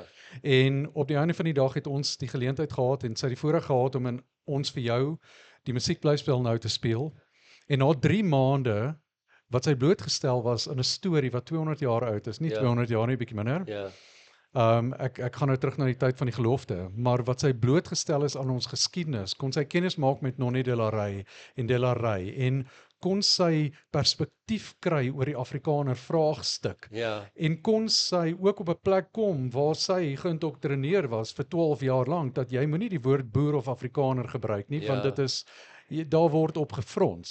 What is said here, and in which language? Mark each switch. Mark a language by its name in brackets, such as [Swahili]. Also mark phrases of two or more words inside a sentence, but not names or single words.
[Afrikaans] En op die einde van die dag het ons die geleentheid gehad en sy het die voorreg gehad om in ons vir jou die musiekblyspel nou te speel. En na 3 maande wat sy blootgestel was in 'n storie wat 200 jaar oud is, nie 200 jaar nie, bietjie minder. ja, Ek gaan nou terug na die tyd van die gelofte, maar wat sy blootgestel is aan ons geskiedenis, kon sy kennis maak met Nonnie de la Rey en de la Rey en kon sy perspektief kry oor die Afrikaner vraagstuk. ja, En kon sy ook op 'n plek kom waar sy geïndoktrineer was vir 12 jaar lank, dat jy moenie die woord boer of Afrikaner gebruik nie, want dit is, daar word op gefrons.